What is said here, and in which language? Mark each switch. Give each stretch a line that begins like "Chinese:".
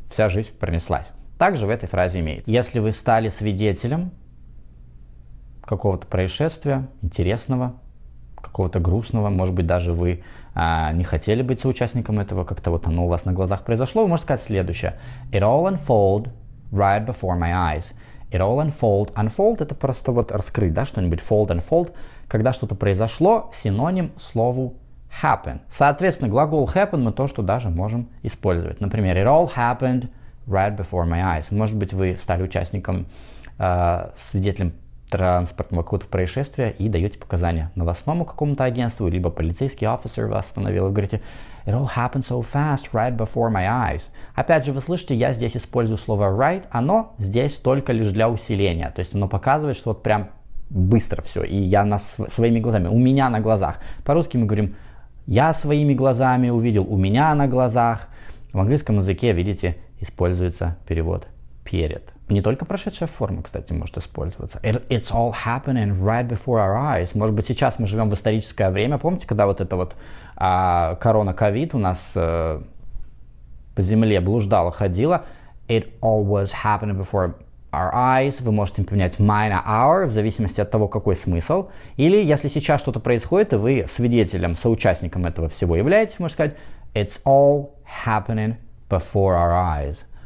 Russian: Вся жизнь пронеслась. Также в этой фразе имеется. Если вы стали свидетелем какого-то происшествия интересного, какого-то грустного, может быть, даже вы не хотели быть соучастником этого, как-то вот оно у вас на глазах произошло, вы можете сказать следующее.
English: It all unfolded right before my eyes. It all unfold.
Russian: Unfold — это просто вот раскрыть, да, что-нибудь.
English: Fold, unfold.
Russian: Когда что-то произошло, синоним слову happen. Соответственно, глагол happen мы то, что даже можем использовать. Например,
English: it all happened right before my eyes.
Russian: Может быть, вы стали участником, свидетелем транспортного какого-то происшествия и даете показания новостному какому-то агентству, либо полицейский офицер вас остановил, и говорите
English: it all happened so fast right before my eyes.
Russian: Опять же, вы слышите, я здесь использую слово right, оно здесь только лишь для усиления, то есть оно показывает, что вот прям быстро все, и я своими глазами, у меня на глазах. По-русски мы говорим я своими глазами увидел, у меня на глазах. В английском языке, видите, используется перевод перед. Не только прошедшая форма, кстати, может использоваться.
English: It's all happening right before our eyes.
Russian: Может быть, сейчас мы живем в историческое время. Помните, когда вот это вот корона-ковид у нас по земле блуждала, ходила.
English: It all was happening before our eyes.
Russian: Вы можете поменять my на our, в зависимости от того, какой смысл. Или, если сейчас что-то происходит, и вы свидетелем, соучастником этого всего являетесь, можно сказать
English: it's all happening before our eyes.